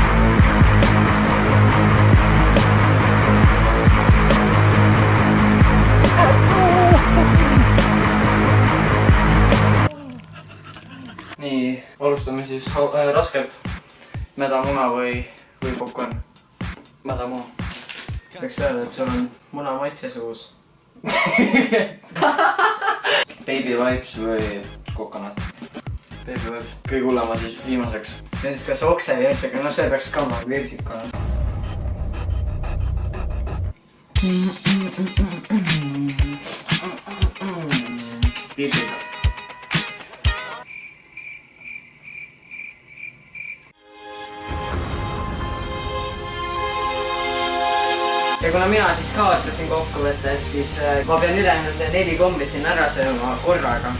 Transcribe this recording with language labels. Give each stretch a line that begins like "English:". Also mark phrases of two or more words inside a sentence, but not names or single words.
Estonian: Nii, alustame siis raskelt. Mädamuna või popcorn. Mädamuna. võiks öelda, et sul on muna maitse suus. Baby Vibes või coconut? Baby Vibes. Kõige hullema siis viimaseks. see on siis kas okse või virsik, no see peaks ka oma virsik olema. Viirsik. ja kuna mina siis kaotasin kokkuvõttes, siis ma pean ülejäänud 4 kommi siin ära sööma korraga.